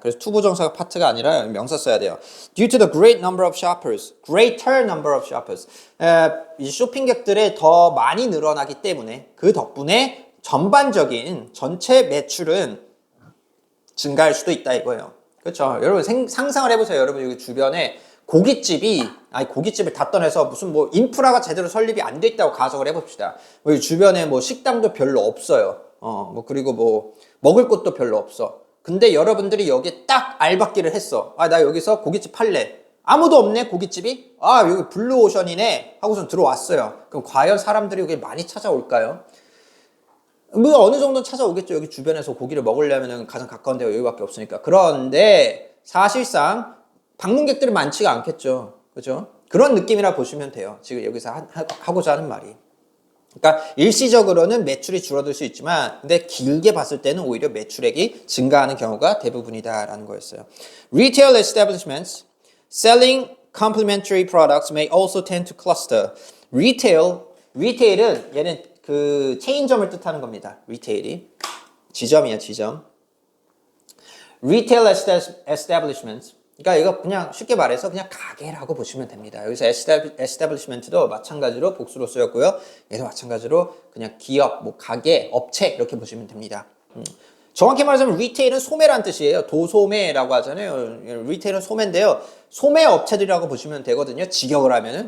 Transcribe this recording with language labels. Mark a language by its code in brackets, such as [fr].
[ko] 그래서 투부정사가 파트가 아니라 명사 써야 돼요. [en] Due to the great number of shoppers, greater number of shoppers. [ko] 이 쇼핑객들의 더 많이 늘어나기 때문에 그 덕분에 전반적인 전체 매출은 증가할 수도 있다 이거예요. 그렇죠? 여러분 상상을 해보세요. 여러분 여기 주변에 고깃집을 다 떠나서 무슨 뭐 인프라가 제대로 설립이 안 돼 있다고 가정을 해봅시다. 여기 주변에 뭐 식당도 별로 없어요. 뭐 그리고 뭐 먹을 곳도 별로 없어. 근데 여러분들이 여기에 딱 알박기를 했어. 나 여기서 고깃집 팔래. 아무도 없네 고깃집이. 여기 블루오션이네 하고선 들어왔어요. 그럼 과연 사람들이 여기 많이 찾아올까요? 뭐 어느 정도는 찾아오겠죠. 여기 주변에서 고기를 먹으려면 가장 가까운 데가 여기밖에 없으니까. 그런데 사실상 방문객들이 많지가 않겠죠. 그죠? 그런 느낌이라 보시면 돼요. 지금 여기서 하고자 하는 말이. 그러니까 일시적으로는 매출이 줄어들 수 있지만 근데 길게 봤을 때는 오히려 매출액이 증가하는 경우가 대부분이다라는 거였어요. [en] Retail establishments Selling complementary products may also tend to cluster. [ko] retail은 얘는 그 체인점을 뜻하는 겁니다. retail이 지점이야, 지점. [en] retail establishments. [ko] 그러니까 이거 그냥 쉽게 말해서 그냥 가게라고 보시면 됩니다. 여기서 establishment도 마찬가지로 복수로 쓰였고요. 얘도 마찬가지로 그냥 기업, 뭐 가게, 업체 이렇게 보시면 됩니다. 정확히 말하자면 retail은 소매란 뜻이에요. 도소매라고 하잖아요. retail은 소매인데요. 소매 업체들이라고 보시면 되거든요. 직역을 하면은.